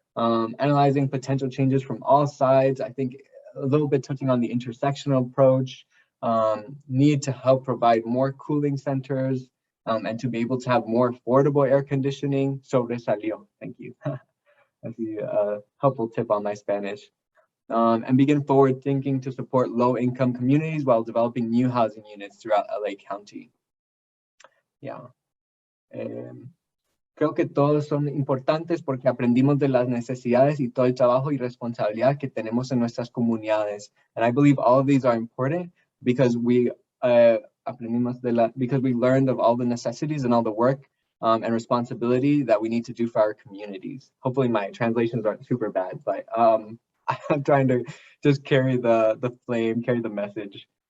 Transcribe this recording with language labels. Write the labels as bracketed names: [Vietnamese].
[English] Analyzing potential changes from all sides. I think a little bit touching on the intersectional approach, need to help provide more cooling centers, and to be able to have more affordable air conditioning. Sobresalió, thank you. That's a helpful tip on my Spanish. And begin forward thinking to support low-income communities while developing new housing units throughout LA County. Yeah. [Spanish] Creo que todos son importantes porque aprendimos de las necesidades y todo el trabajo y responsabilidad que tenemos en nuestras comunidades. [English] And I believe all of these are important because we because we learned of all the necessities and all the work and responsibility that we need to do for our communities. Hopefully my translations aren't super bad, but I'm trying to just carry the flame, carry the message.